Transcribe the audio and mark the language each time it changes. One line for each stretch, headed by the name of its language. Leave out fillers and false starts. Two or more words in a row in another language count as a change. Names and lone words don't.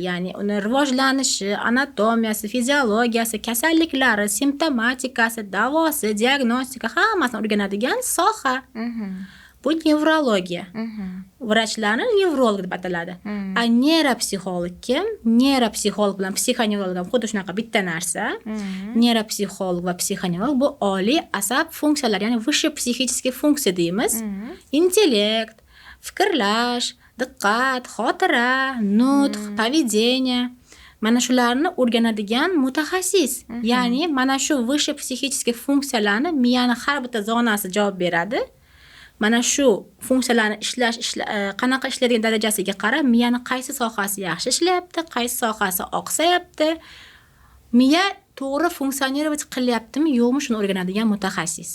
Uzbek: Ya'ni uni rivojlanishi, anatomiyasi, fiziologiyasi, kasalliklari, simptomatikasi, davosi, diagnostika hammasini o'rganadigan soha. Bu nevrologiya. Vrachlarni nevrolog deb ataladi. A neyropsixolog kim? Neyropsixolog bilan psixonevrolog ham xuddi shunaqa bitta narsa. Neyropsixolog va psixonevrolog bu oliy asab funksiyalari, ya'ni
Russian: высшие психические
Uzbek: funksiya deymiz. Intellekt, fikrlash, diqqat, xotira, nutq, поведение. Mana shularni o'rganadigan mutaxassis. Ya'ni mana shu
Russian: высшие психические
Uzbek: funksiyalarni miyani har bitta zonasi javob beradi. Mana shu funksiyalarni qanaqa ishlaydigan darajasiga qarab, miyani qaysi sohasi yaxshi ishlayapti, qaysi sohasi oqsayapti, miya to'g'ri funksionerovat qilyaptimi, yo'qmi, shuni o'rganadigan mutaxassis.